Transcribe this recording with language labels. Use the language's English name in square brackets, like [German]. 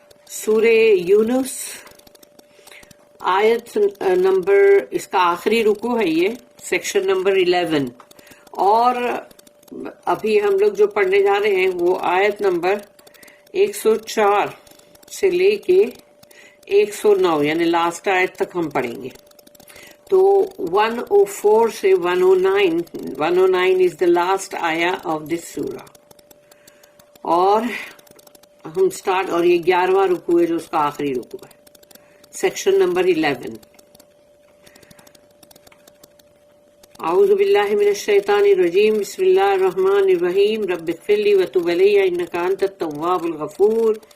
[Urdu] سورہ یونس آیت نمبر، اس کا آخری رکوع ہے، یہ سیکشن نمبر 11، اور ابھی ہم لوگ جو پڑھنے جا رہے ہیں وہ آیت نمبر 104 سے لے کے 109 یعنی لاسٹ آیت تک ہم پڑھیں گے. [English] تو 104 سے 109 is the last آیا of this سورہ. [Urdu] اور ہم سٹارٹ، اور یہ 11واں رکوع ہے جو اس کا آخری رکوع ہے، سیکشن نمبر 11. [Arabic] اعوذ باللہ من الشیطان الرجیم بسم اللہ الرحمن الرحیم رب اغفر لی وتب علی انک انت التواب الغفور.